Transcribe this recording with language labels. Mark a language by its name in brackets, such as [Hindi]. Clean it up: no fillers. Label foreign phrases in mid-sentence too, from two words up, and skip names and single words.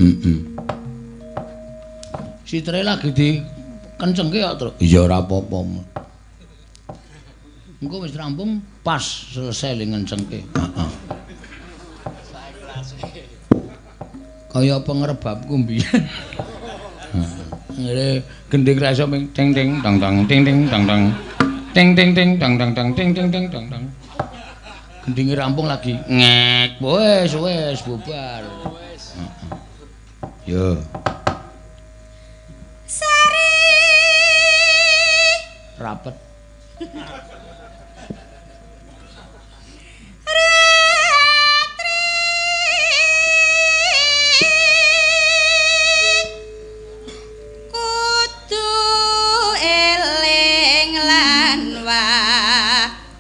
[Javanese] Sitre lagi di kencengke kok, Truk. Iya ora apa-apa. Engko wis rampung pas selesai li ngencengke. Heeh. Kaya pengrebabku mbiyen. Ngene gending ra iso ting ting tang tang ting ting tang tang. Ting ting ting tang tang tang ting ting ting tang tang. Gendinge rampung lagi ngek. Wis bubar. Yo. Sari Rapet. ratri kudu eling lan was